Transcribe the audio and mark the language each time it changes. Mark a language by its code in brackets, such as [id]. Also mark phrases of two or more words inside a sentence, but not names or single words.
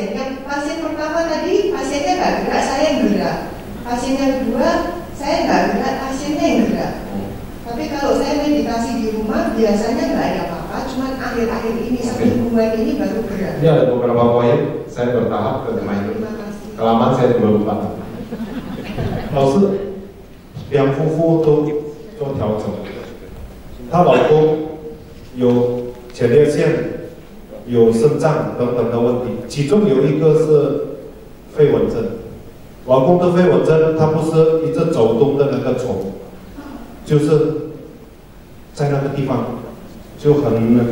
[id] Yang pasien pertama tadi pasiennya nggak gerak, saya yang gerak. Pasien yang kedua saya nggak gerak, pasiennya yang gerak. Tapi kalau saya meditasi di rumah biasanya nggak ada apa-apa, cuman akhir-akhir ini semingguan ini baru gerak. Ini ada beberapa poin saya bertahap ke main. Kelamaan saya juga lupa. [zh] 老师，两夫妇都做调整，她老公有前列腺、有肾脏等等的问题，其中有一个是飞蚊症。老公的飞蚊症，他不是一直走动的那个虫，就是在那个地方就很那个